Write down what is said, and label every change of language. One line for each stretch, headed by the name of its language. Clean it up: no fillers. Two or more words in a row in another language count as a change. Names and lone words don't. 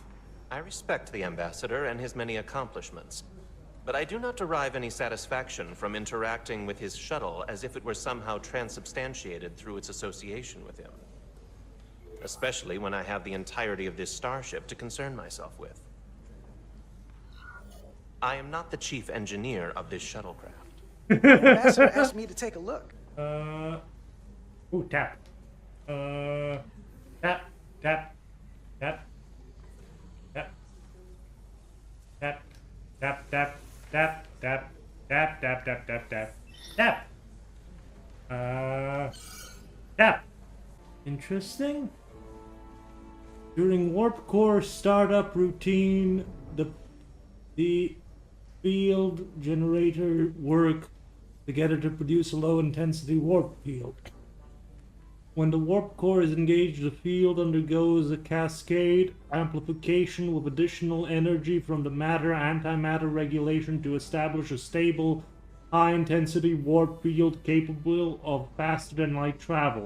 English: I respect the Ambassador and his many accomplishments, but I do not derive any satisfaction from interacting with his shuttle as if it were somehow transubstantiated through its association with him. Especially when I have the entirety of this starship to concern myself with. I am not the chief engineer of this shuttlecraft. The ambassador asked me to take a look. Ooh, tap. Tap, tap, tap. Tap. Tap, tap, tap, tap, tap, tap, tap, tap, tap, tap. Tap. Tap. Interesting. During warp core startup routine, the field generator work together to produce a low intensity warp field. When the warp core is engaged, the field undergoes a cascade amplification with additional energy from the matter-antimatter regulation to establish a stable, high-intensity warp field capable of faster-than-light travel.